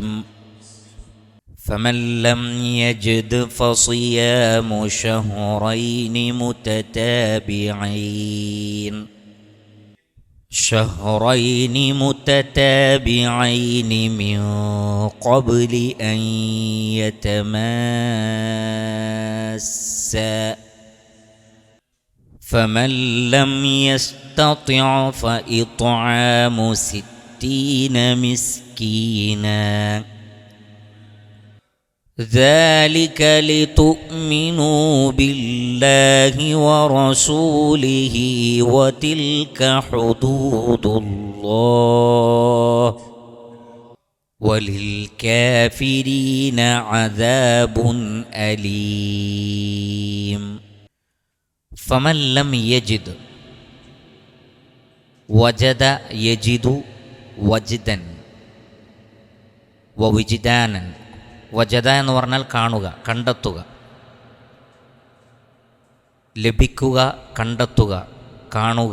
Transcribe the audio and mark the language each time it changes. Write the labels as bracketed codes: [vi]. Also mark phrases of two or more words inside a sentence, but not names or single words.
[ar] فمن لم يجد فصيام شهرين متتابعين من قبل أن يتماسا. فمن لم يستطع فإطعام 60 مسكينا ذلك لتؤمنوا بالله ورسوله وتلك حدود الله وللكافرين عذاب أليم. فمن لم يجد وجد يجد وجدا ووجدانا. [ml] വജദ എന്ന് പറഞ്ഞാൽ കാണുക, കണ്ടെത്തുക, ലഭിക്കുക, കണ്ടെത്തുക, കാണുക.